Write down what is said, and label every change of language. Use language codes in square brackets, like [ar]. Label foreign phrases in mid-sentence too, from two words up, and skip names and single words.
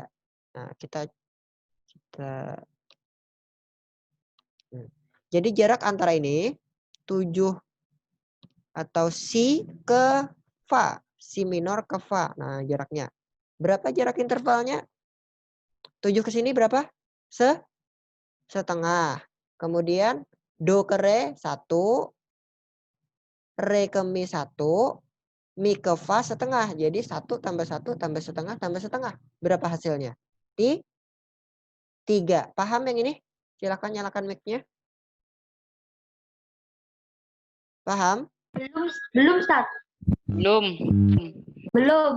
[id] Nah, kita jadi jarak antara ini 7 atau si ke fa. Si minor ke fa. Nah, jaraknya. Berapa jarak intervalnya? 7 ke sini berapa? Setengah. Kemudian do ke re 1. Re ke mi 1. Mi ke fa setengah. Jadi 1 tambah 1 tambah setengah tambah setengah. Berapa hasilnya? 3. Paham yang ini? Silakan nyalakan mic-nya. Paham? Belum, Ustaz. Belum. Belum.